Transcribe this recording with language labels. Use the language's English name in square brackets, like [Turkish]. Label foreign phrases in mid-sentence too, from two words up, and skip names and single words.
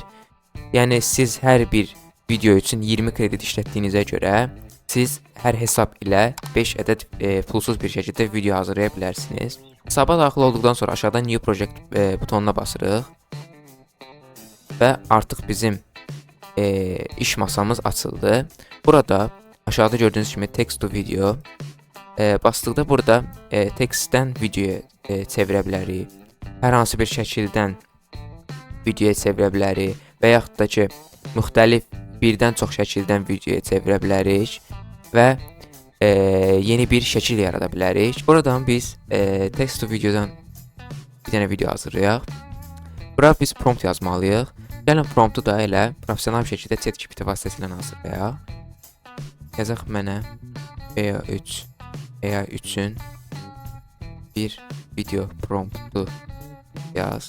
[Azerbaijani] Yəni siz hər bir video üçün 20 kredit işlətdiyinizə görə siz hər hesab ilə 5 ədəd pulsuz bir şəkildə video hazırlaya bilərsiniz. Hesaba daxil olduqdan sonra aşağıdan [English] New Project [Azerbaijani] butonuna basırıq və artıq bizim iş masamız açıldı. Burada aşağıda gördüyünüz kimi [English] text to video [Azerbaijani] basdıqda burada tekstdən videoya çevirə bilərik. Hər hansı bir şəkildən videoya çevirə bilərik və yaxud da ki, müxtəlif birdən çox şəkildən videoya çevirə bilərik və yeni bir şəkil yarada bilərik. Buradan biz [English] text to videodan [Azerbaijani] bir dənə video hazırlayaq. Bura biz prompt yazmalıyıq. Gəlin promptu da elə professional bir şəkildə ChatGPT vasitəsilə hazırlayaq. Yazaq mənə Veo 3 AI 3-ün bir video promptu yaz.